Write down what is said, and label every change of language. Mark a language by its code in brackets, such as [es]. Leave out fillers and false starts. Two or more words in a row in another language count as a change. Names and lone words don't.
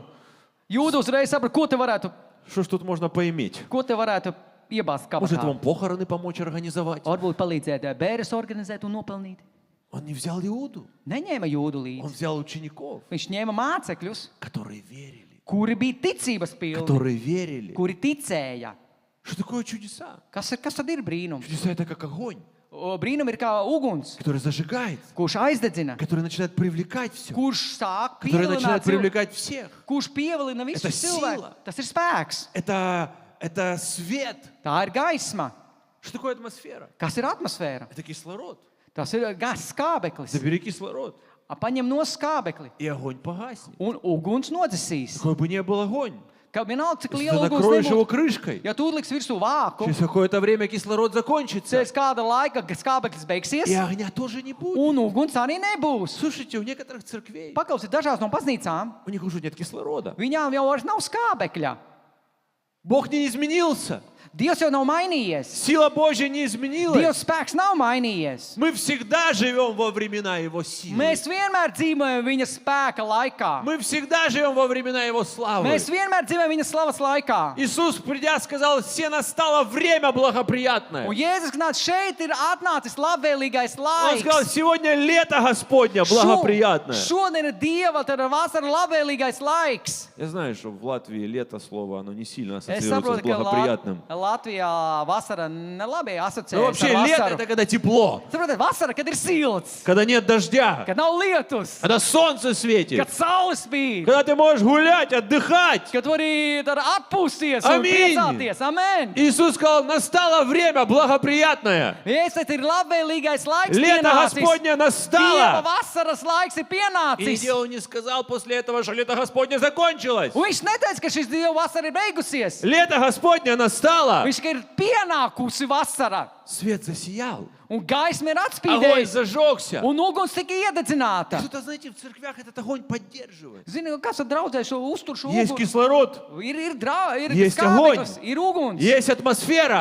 [lv] Jūda uzreiz saprata, [ru] что ж тут можно поиметь. [lv] ko te varētu iebāzt [ru] Может, [lv] kabatā. [ru] вам похороны помочь организовать? [lv] Varbūt palīdzēt bērres organizēt un nopelnīt. [ru] Он не взял Иуду, [lv] Neņēma Jūdu [ru] он [lv] līdzi. [ru] взял учеников, [lv] Viņš ņēma mācekļus, [ru] которые верили. [lv] kuri bija ticības pilni, [ru] Которые верили. [lv] kuri ticēja. [ru] Что такое чудеса? [lv] Kas tad ir brīnums? [ru] Чудеса — это как огонь, [lv] Brīnum ir kā uguns, [ru] который зажигает, [lv] kurš aizdedzina, [ru] который начинает привлекать все, [lv] kurš sāk [ru] который начинает [lv] pievilināt cilvēku, [ru] привлекать всех. [lv] kurš pievilina [ru] Это [lv] visus cilvēkus. [ru] сила. [lv] Tas ir spēks, [ru] Это свет. [lv] tā ir gaisma. [ru] Что такое атмосфера? [lv] Kas ir atmosfēra? [ru] Это кислород. [lv] Tas ir skābeklis. [ru] Забери кислород, [lv] Paņem no skābekli [ru] и огонь погаснет. [lv] un uguns nodzisīs. [ru] Какой бы ни был огонь, [lv] Ka vienalga, cik [ru] если ты [lv] liela uguns [ru] накроешь его [lv] nebūtu, [ru] крышкой, [lv] ja tu uzliksi virsū vāku, [ru] через какое-то время кислород закончится, [lv] pēc kāda laika skābeklis beigsies, [ru] и огня тоже не будет. [lv] un uguns arī nebūs. [ru] Слушайте, у некоторых церквей, [lv] Paklausiet, dažās no baznīcām, [ru] у них уже нет кислорода. [lv] viņām jau vairs nav skābekļa. [ru] Бог не изменился. [lv] Dievs jau nav mainījies. [ru] Сила Божья не изменилась. [lv] Dievs spēks nav mainījies. [ru] Мы всегда живем во времена Его силы. [lv] Mēs vienmēr dzīvojam viņa spēka laikā. [ru] Мы всегда живем во времена Его славы. [lv] Mēs vienmēr dzīvojam viņa slavas laikā. [ru] Иисус, придя, сказал, все настало время благоприятное. [lv] Un Jēzus nāca šeit, ir atnācis labvēlīgais [ru] Он сказал, [lv] laiks. [ru] сегодня лето Господня благоприятное. [lv] Šodien ir Dieva, tad ir vasara labvēlīgais laiks. [ru] Я знаю, что в Латвии лето слово, оно не сильно [lv] Es [ru] ассоциируется с [lv] saprotu, ka [ru] благоприятным. [lv] Latvijā vasara nelabi [ru] Но [lv] asociējas [ru] вообще [lv] ar [ru] лето [lv] vasaru. [ru] это когда тепло, [lv] Saprotiet, vasara, kad ir silts, [ru] когда нет дождя, [lv] kad nav lietus, [ru] когда солнце светит, [lv] kad saule spīd, [ru] когда ты можешь гулять, отдыхать. [lv] kad tu vari tad atpūsties un Amīn. priecāties. Amen! [ru] Иисус сказал, настало время благоприятное. [lv] Jēzus, ir labvēlīgais laiks [ru] Лето [lv] pienācis. [ru] Господне [lv] Dieva [ru] настало. [lv] vasaras laiks ir [ru] И [lv] pienācis. [ru] нигде он не сказал после этого, что лето Господне закончилось. [lv] Un viņš neteica, ka šis Dieva vasara ir beigusies. [ru] Лето Господне настало. [lv] Viņš tikai ir pienākusi vasara. [ru] Свет засиял. [lv] Un gaisma ir [ru] Огонь [lv] atspīdējusi. [ru] зажегся. [lv] Un uguns tika iededzināta. [ru] Кто-то, знаете, в церквях этот огонь поддерживает. [lv] Zini, kas tad draudzē šo uztur šo [ru] Есть [lv] uguni? [ru] кислород, [lv] Ir [ru] Есть [lv] skābeklis, [ru] огонь. [lv] ir uguns, [ru] есть [lv] ir [ru] атмосфера,